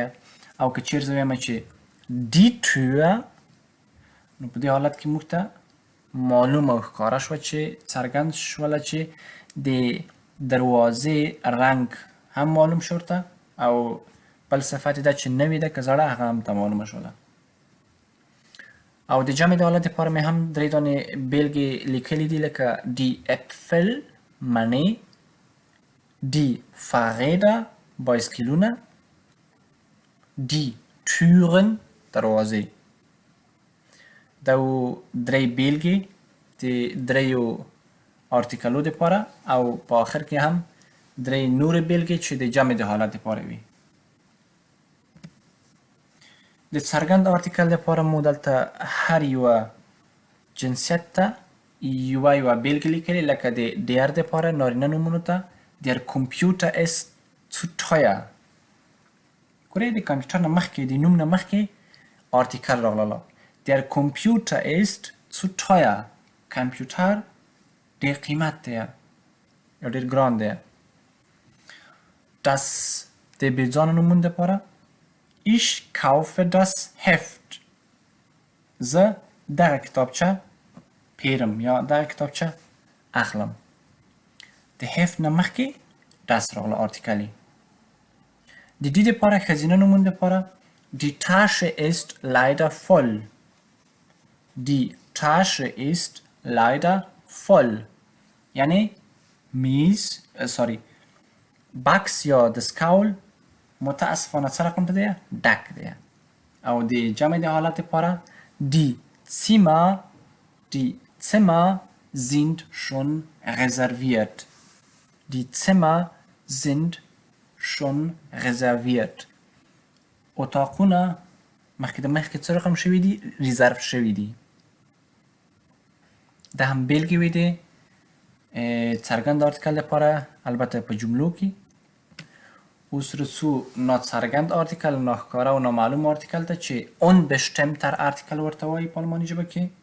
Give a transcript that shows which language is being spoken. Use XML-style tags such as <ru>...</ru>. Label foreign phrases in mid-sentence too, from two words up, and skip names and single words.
<ps>او که چیرې زه ویم چې</ps> <de>die Tür،</de> <ps>نو په دې حالت کې موږ ته معلوم او ښکاره شوه چې څرګند شوله چې د دروازې رنګ هم معلوم شو ورته او بل صفت یې ده چې نوې ده که زړه هغه هم ته معلومه شوله. او د جمع د حالت لپاره مې هم درې دانې بېلګې لیکلي دي لکه</ps> <de>die Äpfel</de> <ps>مڼې،</ps> <de>die Fahrräder</de> <ps>بایسکلونه،</ps> <de>die Türen</de> <ps>دروازې. دا درې بېلګې د دریو آرتیکلو دپاره او په آخر کې هم درې نورې بېلګې چې د جمع د حالت دپاره وي. د څرګند آرتیکل دپاره مو دلته هر یوه جنسیت ته یوه بېلګې لیکلې لکه د der دپاره نارینه نومونو ته</ps> <de>der Computer ist zu teuer.</de> <ps>ګورئ د کمپیوټر نه مخکې د نوم نه مخکې آرتیکل راغله.</ps> <de>Der Computer ist zu teuer.</de> <ps>کمپیوټر ډېر قیمت دی یا ډېر ګران دی.</ps> <de>Das</de> <ps>د بېځانه نومونو دپاره</ps> <de>Ich kaufe das Heft.</de> <ps>زه دغه کتابچه پیرم یا دغه کتابچه اخلم. د Heft نه مخکې das راغله آرتیکلي. د دې دپاره ښځینه نومونو دپاره</ps> <de>Die Tasche ist leider voll. Die Tasche ist leider voll.</de> <ps>یعنی بکس یا دستکول متاسفانه څه رقم دی؟ ډک دی. او د جمع د حالت لپاره</ps> <de>Die Zimmer sind schon reserviert. Die Zimmer sind schon reserviert.</de> <ps>اتاقونه مخکې د مخکې څه رقم شوي دي؟ ریزرو شوي دي. دا هم بېلګې وې د څرګند آرتیکل لپاره البته په جملو کې. اوس رسو ناڅرګند آرتیکل، ناښکاره او نامعلوم آرتیکل ته چې unbestimmter آرتیکل ورته وایي په آلماني ژبه کې.</ps>